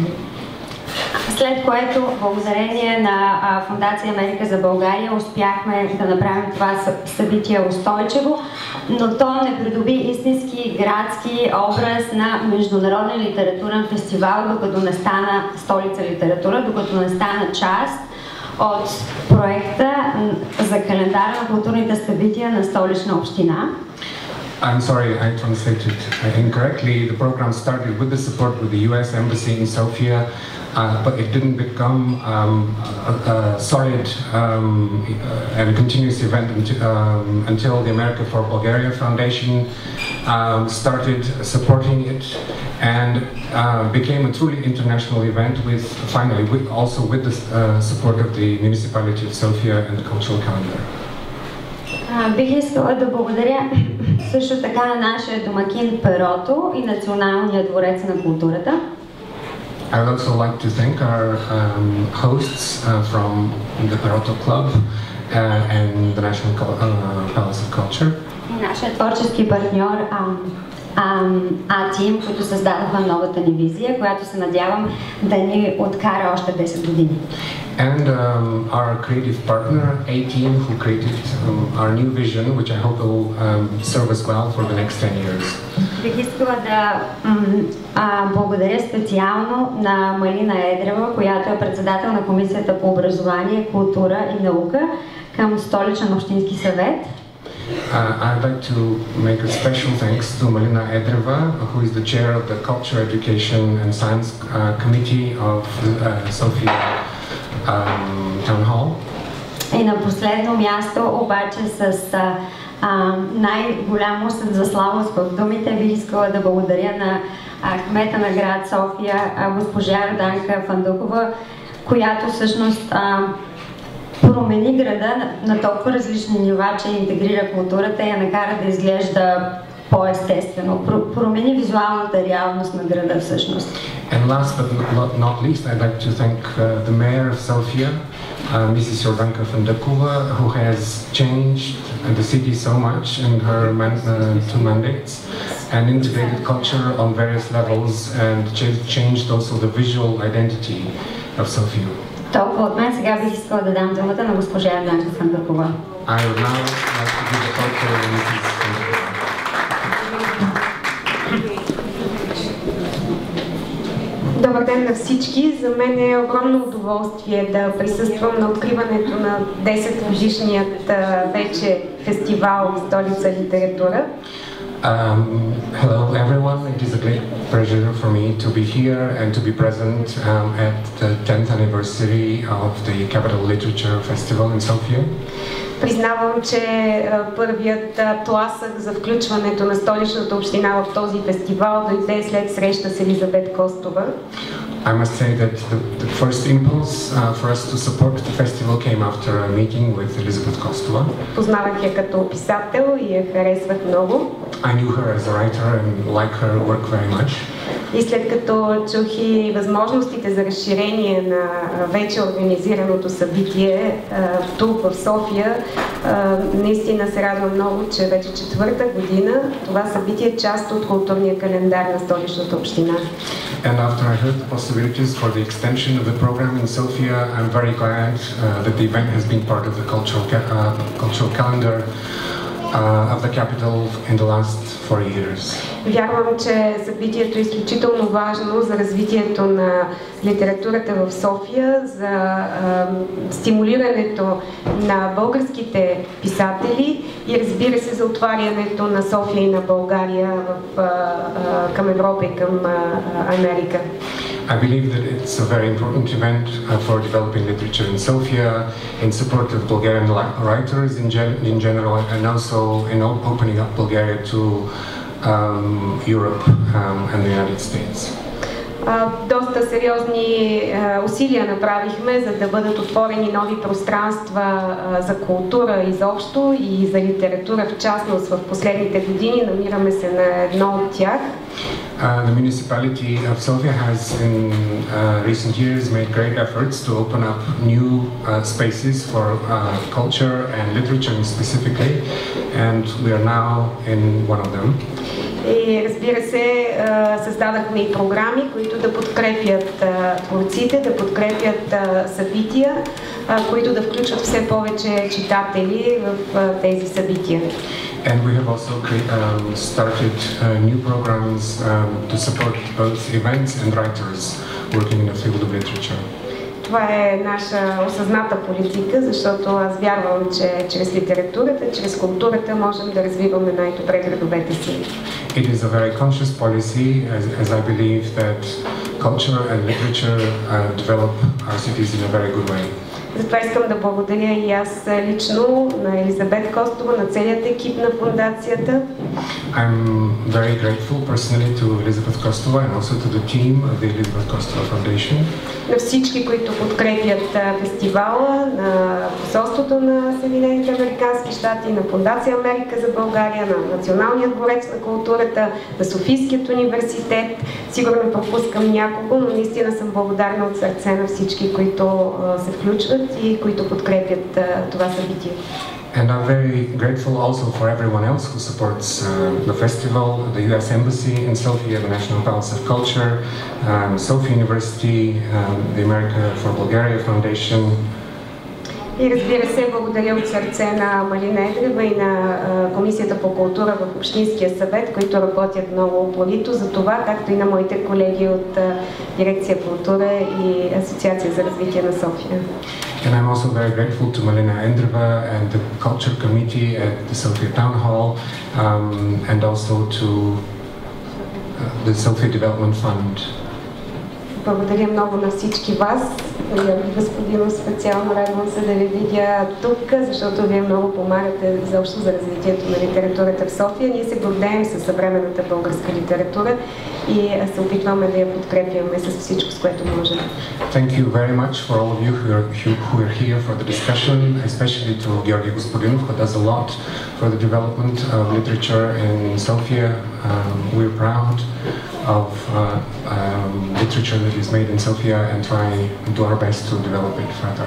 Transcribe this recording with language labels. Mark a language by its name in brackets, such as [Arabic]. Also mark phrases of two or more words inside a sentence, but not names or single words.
[Bulgarian] След което, благодарение на Фундация Америка за България, успяхме да направим това събитие устойчиво, но то не придоби истински градски образ на международен литературен фестивал, докато не стана Столица литература, докато не стана част от проекта за календара на културните събития на Столична община. [English] I'm sorry, I translated incorrectly. The program started with the support with the US Embassy in Sofia, but it didn't become a solid and continuous event until the America for Bulgaria Foundation started supporting it and became a truly international event with, finally, also with the support of the municipality of Sofia and the cultural calendar. [Bulgarian] Бих искала да благодаря също така на нашия домакин Перото и Националния дворец на културата. [English] I would also like to thank our hosts from the Perotto Club and the National Palace of Culture. [Bulgarian] И нашия творчески партньор А-Тим, които създадоха новата ни визия, която се надявам да ни откара още 10 години. [English] And our creative partner, A-Team, who created our new vision, which I hope will serve us well for the next 10 years. [Bulgarian] Бих искала да благодаря специално на Малина Едрева, която е председател на Комисията по образование, култура и наука към Столичен общински съвет. [English] I'd like to make a special thanks to Malina Edreva, who is the chair of the Culture, Education and Science Committee of Sofia Town Hall. [Bulgarian] И на последно място, обаче с най-голям усет за славост в думите, бих искала да благодаря на кмета на град София, госпожа Роданка Фандукова, която всъщност промени града на толкова различни нива, че интегрира културата и я накара да изглежда по-естествено, промени визуалната реалност на града всъщност. [English] And last but not least, I'd like to thank the mayor of Sofia, Mrs. Jordanka Fandakova, who has changed the city so much in her 2 mandates and integrated culture on various levels and changed also the visual identity of Sofia. [Bulgarian] Толкова от мен. Сега бих искала да дам думата на госпожа Jordanka Fandakova. [English] I would now like to give the floor to Mrs. Fandakova. [Bulgarian] Добър ден на всички! За мен е огромно удоволствие да присъствам на откриването на 10-годишният вече фестивал Столица литература. [English] Hello everyone, it is a great pleasure for me to be here and to be present at the 10th anniversary of the Capital Literature Festival in Sofia. [Bulgarian] Признавам, че първият тласък за включването на столичната община в този фестивал дойде след среща с Елизабет Костова. [English] I must say that the first impulse for us to support the festival came after a meeting with Elizabeth Kostova. [Bulgarian] Познавах я като писател и я харесвах много. [English] I knew her as a writer and like her work very much. [Bulgarian] И след като чух и възможностите за разширение на вече организираното събитие тук в София, наистина се радвам много, че вече 4-та година това събитие е част от културния календар на столичната община. [English] And after I heard the possibilities for the extension of the program in Sofia, I'm very glad that the event has been part of the cultural calendar of the capital in the last 4 years. [Bulgarian] Вярвам, че събитието е изключително важно за развитието на литературата в София, за стимулирането на българските писатели и разбира се за отварянето на София и на България към Европа и към Америка. [English] I believe that it's a very important event for developing literature in Sofia, in support of Bulgarian writers in general, and also in opening up Bulgaria to Europe and the United States. [Bulgarian] Доста сериозни усилия направихме, за да бъдат отворени нови пространства за култура изобщо и за литература в частност в последните години. Намираме се на едно от тях. [English] The municipality of Sofia has in recent years made great efforts to open up new spaces for culture and literature specifically, and we are now in one of them. [Bulgarian] И разбира се, създадахме и програми, които да подкрепят творците, да подкрепят събития, които да включват все повече читатели в тези събития. [English] And we have also started new programs to support both events and writers working in the field of literature. [Bulgarian] Това е наша осъзната политика, защото аз вярвам, че чрез литературата, чрез културата можем да развиваме най-добре градовете си. [English] It is a very conscious policy, as I believe that culture and literature develop our cities in a very good way. [Bulgarian] Затова искам да благодаря и аз лично на Елизабет Костова, на целият екип на фондацията. [English] I'm very grateful personally to Elizabeth Kostova and also to the team of the Elizabeth Kostova Foundation. [Bulgarian] На всички, които подкрепят фестивала, на посолството на Съединените американски щати, на Фондация Америка за България, на Националния дворец на културата, на Софийският университет. Сигурно пропускам някого, но наистина съм благодарна от сърце на всички, които се включват и които подкрепят това събитие. [English] And I'm very grateful also for everyone else who supports the festival, the US Embassy in Sofia, the National Palace of Culture, Sofia University, the America for Bulgaria Foundation. [Bulgarian] И разбира се, благодаря от сърце на Малина Едрева и на Комисията по култура в Общинския съвет, които работят много упорито за това, както и на моите колеги от Дирекция култура и Асоциация за развитие на София. [English] And I'm also very grateful to Malina Endreva and the Culture Committee at the Sofia Town Hall and also to the Sofia Development Fund. [Bulgarian] Благодаря много на всички вас. Господино, специално радвам се да ви видя тук, защото вие много помагате заобщо за развитието на литературата в София. Ние се гордеем със съвременната българска литература и се опитваме да я подкрепяме с всичко, с което можем. [English] Thank you very much for all of you who are here for the discussion, especially to Georgi Gospodinov, who does a lot for the development of literature in Sofia. We're proud of literature that is made in Sofia and try to do our best to develop it further.